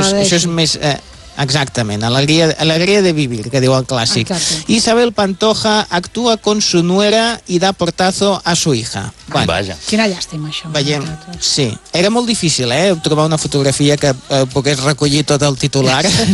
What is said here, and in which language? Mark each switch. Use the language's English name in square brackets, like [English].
[Catalan] és, això és més exactament, alegria de vivir, que diu el clàssic. Exacte. [Spanish] Isabel Pantoja actua con su nuera y da portazo a su hija. [Catalan] Bueno, vaja. Quina llàstima això. Veiem, sí, era molt difícil trobar una fotografia que pogués recollir tot el titular.